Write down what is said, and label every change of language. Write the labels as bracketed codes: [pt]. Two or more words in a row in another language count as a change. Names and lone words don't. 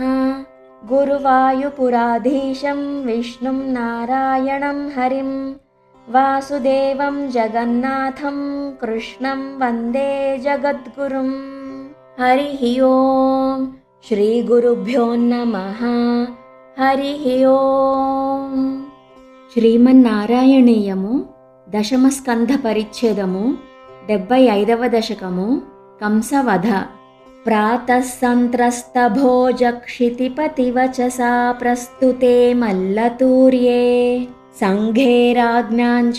[sa] गुरुवायुपुराधीशं विष्णुं नारायणं हरिं वासुदेवं जगन्नाथं कृष्णं वन्दे जगद्गुरुं। हरिः ओम् श्रीगुरुभ्यो नमः। हरिः ओम्। [te] శ్రీమన్నారాయణీయము దశమస్కంధ పరిచ్ఛేదము 75వ దశకము కంసవధ. [sa] ప్రాతః సంత్రస్తభోజక్షితిపతివచసా ప్రస్తుతే మల్లతూర్యే సంఘేరాజ్ఞాంచ